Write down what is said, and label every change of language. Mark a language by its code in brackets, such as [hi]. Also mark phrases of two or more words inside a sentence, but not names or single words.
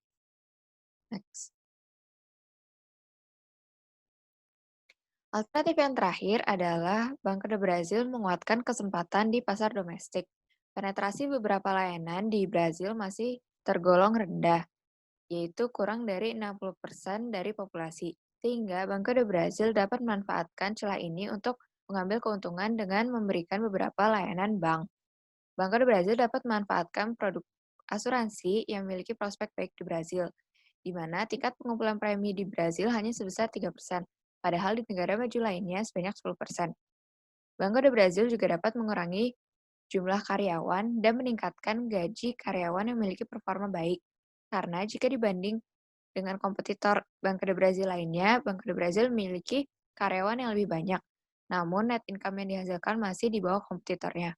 [id] Next. Alternatif yang terakhir adalah Banco do Brasil menguatkan kesempatan di pasar domestik. Penetrasi beberapa layanan di Brasil masih tergolong rendah, yaitu kurang dari 60% dari populasi. Sehingga Banco do Brasil dapat memanfaatkan celah ini untuk mengambil keuntungan dengan memberikan beberapa layanan bank. Banco do Brasil dapat memanfaatkan produk asuransi yang memiliki prospek baik di Brasil, di mana tingkat pengumpulan premi di Brasil hanya sebesar 3%, padahal di negara maju lainnya sebanyak 10%. Banco do Brasil juga dapat mengurangi jumlah karyawan dan meningkatkan gaji karyawan yang memiliki performa baik. Karena jika dibanding dengan kompetitor Banco do Brasil lainnya, Banco do Brasil memiliki karyawan yang lebih banyak, namun [en] net income [id] yang dihasilkan masih di bawah kompetitornya.